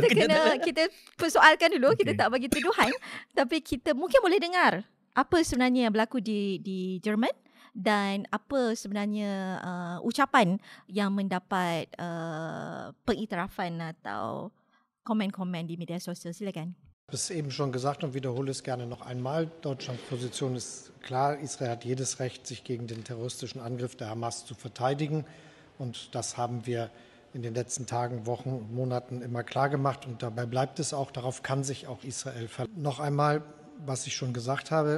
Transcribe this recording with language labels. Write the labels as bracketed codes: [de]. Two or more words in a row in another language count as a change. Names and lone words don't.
[ms] Kita persoalkan dulu. Kita tak bagi tuduhan, tapi kita mungkin boleh dengar apa sebenarnya yang berlaku di Jerman dan apa sebenarnya ucapan yang mendapat pengiktirafan atau komen-komen di media sosial. Silakan. [de] Ich habe es eben schon gesagt und wiederhole es gerne noch einmal. Deutschlands Position ist klar. Israel hat jedes Recht, sich gegen den terroristischen Angriff der Hamas zu verteidigen. Und das haben wir in den letzten Tagen, Wochen und Monaten immer klar gemacht. Und dabei bleibt es auch. Darauf kann sich auch Israel verlassen. Noch einmal, was ich schon gesagt habe.